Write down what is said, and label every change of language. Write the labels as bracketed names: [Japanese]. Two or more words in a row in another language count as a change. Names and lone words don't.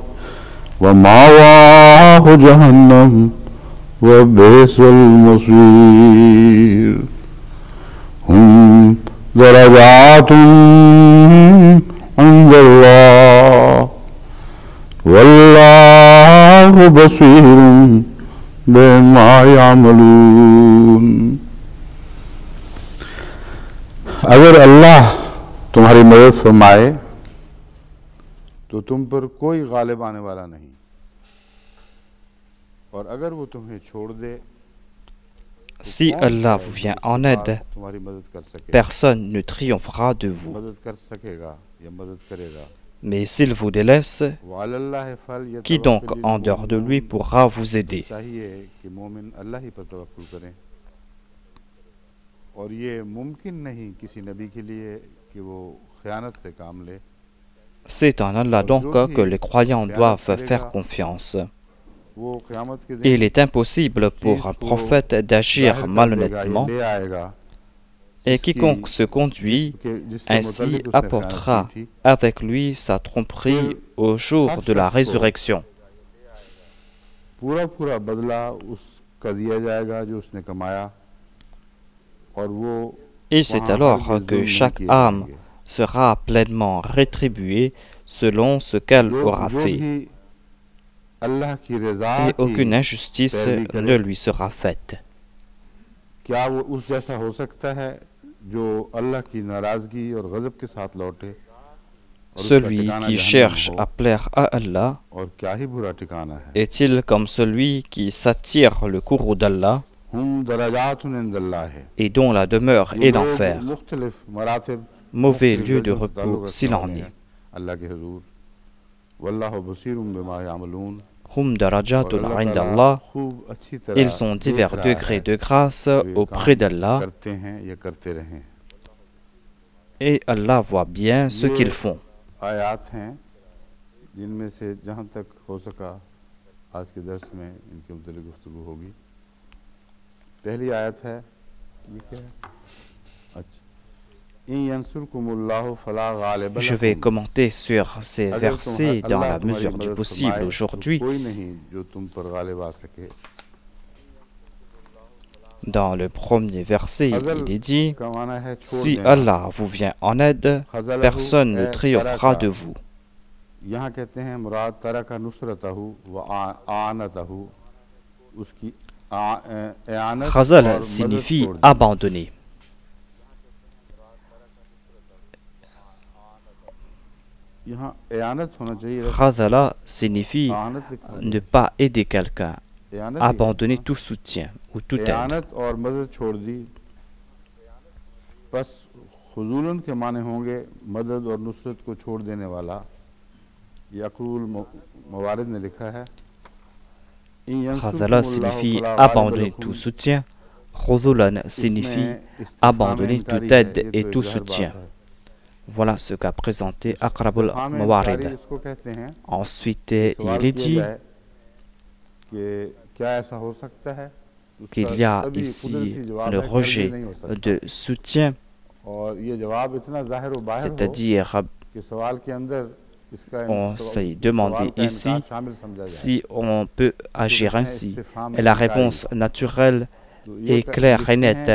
[Arabic] ومأواه جهنم وبئس المصير هم درجات عند الله والله بصير بما يعملون [Urdu] اگر اللہ تمہاری مدد فرمائے تو تم پر کوئی غالب آنے والا نہیں اور اگر وہ تمہیں چھوڑ دے [French] Si Allah vous vient en aide, [Urdu] تمہاری مدد کر سکے [French] personne ne triomphera de vous. [Urdu] مدد کر سکے گا یا مدد کرے گا [French] Mais s'il vous délaisse, [Arabic] والله فل [French] qui donc en dehors de lui pourra vous aider? [Urdu] چاہیے کہ مومن اللہ ہی پر توکل کریں اور یہ ممکن نہیں کسی نبی کے لیے کہ وہ خیانت سے کام لے [French] C'est en Allah donc que les croyants doivent faire confiance. [Urdu] وہ قیامت کے [French] Et il est impossible pour un prophète d'agir malhonnêtement, [Urdu] لے آئے گا [French] et quiconque se conduit ainsi apportera avec lui sa tromperie au jour de la résurrection. [Urdu] پورا پورا بدلہ اس کا دیا جائے گا جو اس نے کمایا اور وہ [French] Et c'est alors que chaque âme sera pleinement rétribuée selon ce qu'elle aura fait, [Urdu] اللہ کی رضا [French] et aucune injustice ne lui sera faite. [Urdu] کیا وہ اس جیسا ہو سکتا ہے جو اللہ کی ناراضگی اور غضب کے ساتھ لوٹے [French] Celui qui cherche à plaire à Allah [Urdu] اور کیا ہی برا ٹھکانا ہے [French] est-il comme celui qui s'attire le courroux d'Allah [Arabic] هم درجات عند الله है [French] et dont la demeure est l'enfer, [Urdu] مختلف مراتب [French] mauvais lieu de repos s'il en est. [Urdu] اللہ کے حضور [Arabic] والله بصير بما يعملون هم درجات عند الله, [Urdu] خوب اچھی طرح [French] ils ont divers degrés de grâce auprès d'Allah [Urdu] کرتے ہیں یا کرتے رہیں [French] et Allah voit bien ce qu'ils font. [Urdu] آیات ہیں جن میں سے جہاں تک ہو سکا آج کے درس میں ان کے متعلق گفتگو ہوگی پہلی آیت ہے یہ کیا ہے اچھا [Arabic] إن ينصركم الله فلا غالب [French] Je vais [Arabic] लकुम [French] commenter sur ces versets dans la mesure du possible aujourd'hui. [Urdu] کوئی نہیں جو تم پر غالب آ سکے [French] Dans le premier verset, il est dit: [Urdu] کا معنی ہے چھوڑ [French] Si [Urdu] देना [French] Allah vous vient en aide, personne ne triomphera de vous. [Urdu] یہاں کہتے ہیں مراد [Arabic] ترك نصرته وإعانته [Urdu] اس کی اعانت اور [French] Khazal [Urdu] मदद [French] signifie [Urdu] چھوڑ دینا. [French] abandonner. [Urdu] یہاں اعانت ہونا چاہیے [French] Khazala signifie [Urdu] اعانت لکھا ہے. [French] ne pas aider quelqu'un, [Urdu] اعانت ہی [French] abandonner [Urdu] है। [French] tout soutien ou toute aide. [Urdu] اعانت اور مدد چھوڑ دی بس خذولاً کے معنی ہوں گے مدد اور نصرت کو چھوڑ دینے والا یقول موارد نے لکھا ہے [French] Khazala signifie abandonner tout soutien. Khudulan signifie abandonner toute aide et tout soutien. Voilà ce qu'a présenté Aqrabul Mawarid. Ensuite, il est dit: [Urdu] کہ کیا ایسا ہو سکتا ہے [French] qu'il y a ici le rejet de soutien, c'est-à-dire on s'est demandé ici si on peut agir ainsi. Et la réponse naturelle est claire et nette.